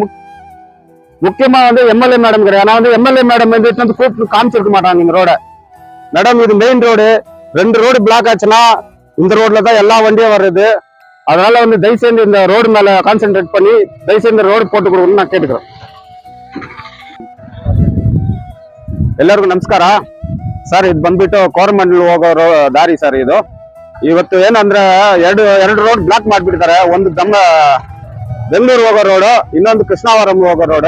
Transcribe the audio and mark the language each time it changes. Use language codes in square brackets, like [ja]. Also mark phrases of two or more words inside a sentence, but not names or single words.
[ta] முக்கியமா எம்எல்ஏ மேடம் கிடையாது. ஆனா எம்எல்ஏ மேடம் கூப்பிட்டு காமிச்சிருக்க மாட்டாங்க இந்த ரோட. மேடம் இது [en] main road, [ta] 2 ரோடு பிளாக் ஆச்சுன்னா இந்த ரோட்ல தான் எல்லா வண்டியும் வருது. அதனால தயவுசெய்து இந்த ரோடு மேல கான்சென்ட்ரேட் பண்ணி தயவுசெய்து இந்த ரோடு போட்டு கொடுக்கணும்னு நான் கேட்டுக்கிறேன். [kn] ಎಲ್ಲರಿಗೂ ನಮಸ್ಕಾರ ಸರ್. ಇದು ಬಂದ್ಬಿಟ್ಟು ಕೋರಮಂಡಲ್ ಹೋಗೋ ದಾರಿ ಸರ್. ಇವತ್ತು ಏನಂದ್ರೆ ಎರಡು ರೋಡ್ ಬ್ಲಾಕ್ ಮಾಡ್ಬಿಡ್ತಾರೆ. ಒಂದು ಬೆಂಗಳೂರು ಹೋಗೋ ರೋಡ್, ಇನ್ನೊಂದು ಕೃಷ್ಣಾವರಂ ಹೋಗೋ ರೋಡ್.